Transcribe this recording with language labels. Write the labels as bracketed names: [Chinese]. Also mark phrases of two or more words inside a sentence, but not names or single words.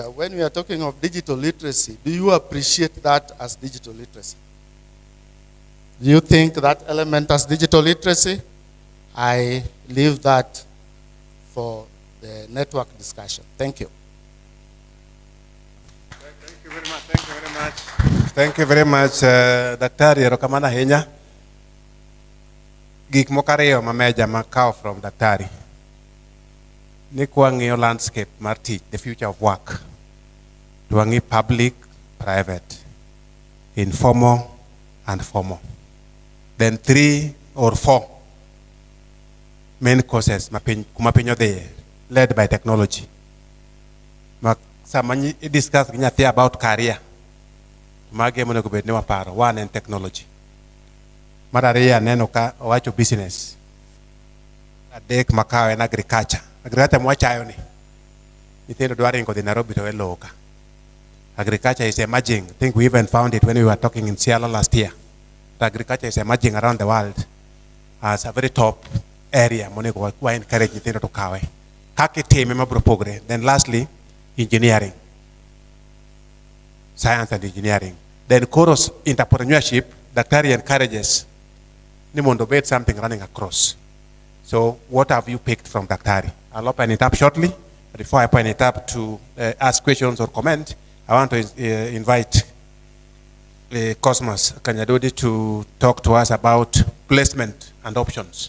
[English] When we are talking of digital literacy, do you appreciate that as digital literacy? Do you think that element as digital literacy? I leave that for the network discussion. Thank you. Thank you very much. Thank you very much. Thank you very much, [Luo (Kenya and Tanzania)] Daktari erokamano ahinya. Gik moko ariyo mameja makawo from Daktari. Ni kwang'iyo landscape mar tich, [English] the future of work. Twang'i public, private, informal, and formal. Then 3 or 4 main causes [Luo (Kenya and Tanzania)] kuma piny odhiye, [English] led by technology. [Luo (Kenya and Tanzania)] Sama discuss gi nyathi about career, mage monego bed ni waparo. [English] One en technology. [Luo (Kenya and Tanzania)] Mar ariyo aneno ka owacho business. Adek makawo en agriculture. Agriculture mwachayo ni. Nyithindo dwa ringo dhi Nairobi to welowo ka. [English] Agriculture is emerging. I think we even found it when we were talking in Seattle last year. Agriculture is emerging around the world as a very top area. [Luo (Kenya and Tanzania)] Monego wa encourage nyithindo to kawe. Kaka itime mabiro pogre. [English] Then lastly, engineering. Science and engineering. Then chorus entrepreneurship, Daktari encourages [Luo (Kenya and Tanzania)] ni mondo bet [English] something running across. So what have you picked from Daktari? I'll open it up shortly. But before I open it up to ask questions or comment, I want to invite Cosmas Kanyadodi to talk to us about placement and options.